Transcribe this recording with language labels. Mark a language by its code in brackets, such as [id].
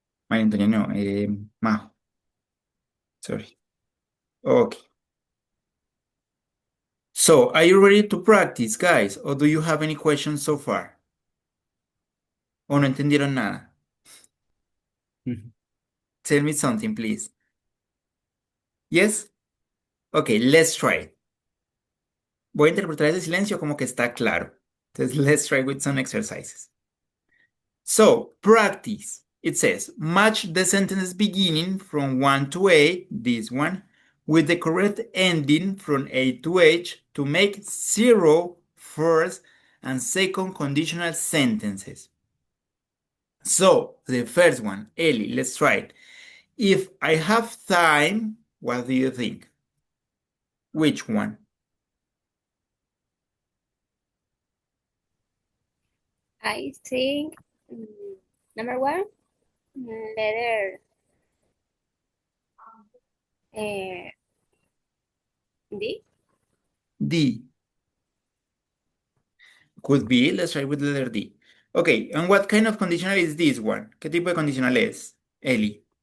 [en] María Antonia, no. Majo. Sorry. Okay. So, are you ready to practice, guys? Or do you have any questions so far? [es] ¿O no entendieron nada? [en] Tell me something, please. Yes? Okay, let's try it. [es] Voy a interpretar ese silencio como que está claro. [en] Entonces, let's try with some exercises. So, practice. It says, match the sentences beginning from 1 to 8, this one, with the correct ending from A to H to make 0 first and second conditional sentences. So, the first one, Ellie, let's try it. If I have time, what do you think? Which one? I think number one, letter D. D. Could be, let's try with letter D. Okay, and what kind of conditional is this one? [es] ¿Qué tipo de condicional es, Ellie?